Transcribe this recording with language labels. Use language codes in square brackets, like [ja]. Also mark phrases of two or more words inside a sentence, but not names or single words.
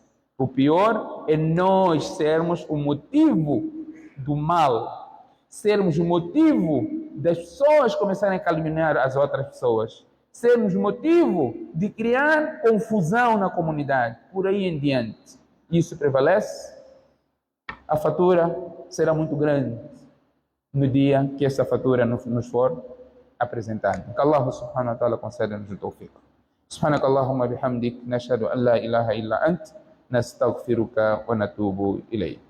[pt] O pior é nós sermos o motivo do mal, sermos o motivo das pessoas começarem a caluniar as outras pessoas, sermos o motivo de criar confusão na comunidade, por aí em diante. Isso prevalece, a fatura será muito grande no dia que essa fatura nos for apresentada. Que [ar] الله سبحانه وتعالى [pt] conceda-nos o tawfiq. [ar] سبحانك اللهم بحمدك، نشهد أن لا إله إلا أنت، نستغفرك ونتوب إليك.